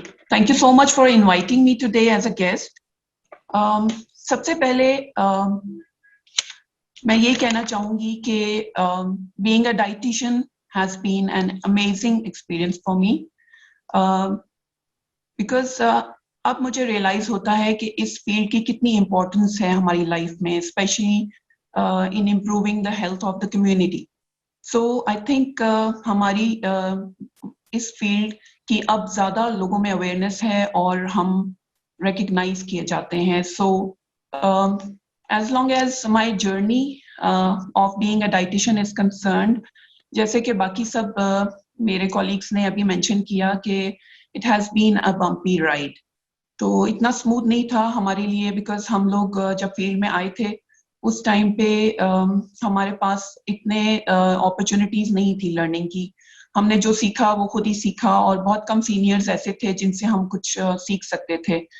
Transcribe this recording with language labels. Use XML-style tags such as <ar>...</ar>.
<en>Thank you so much for inviting me today as a guest.</en> <hi>सबसे पहले मैं ये कहना चाहूँगी कि</hi> <en>being a dietitian has been an amazing experience for me because</en> <hi>अब मुझे realize होता है कि इस field की कितनी importance है हमारी life में,</hi> <en>especially in improving the health of the community.</en> <hi>So I think हमारी इस field की अब ज़्यादा लोगों में awareness है और हम recognize किए जाते हैं.</hi> <en>So as long as my journey of being a dietitian is concerned,</en> <hi>जैसे कि बाकी सब मेरे colleagues ने अभी mention किया</hi> <en>कि it has been a bumpy ride.</en> <hi>तो इतना smooth नहीं था हमारे लिए because हम लोग जब field में आए थे उस time पे हमारे पास इतने opportunities नहीं थी learning की. हमने जो सीखा वो खुद ही सीखा और बहुत कम seniors ऐसे थे जिनसे हम कुछ सीख सकते थे.</hi>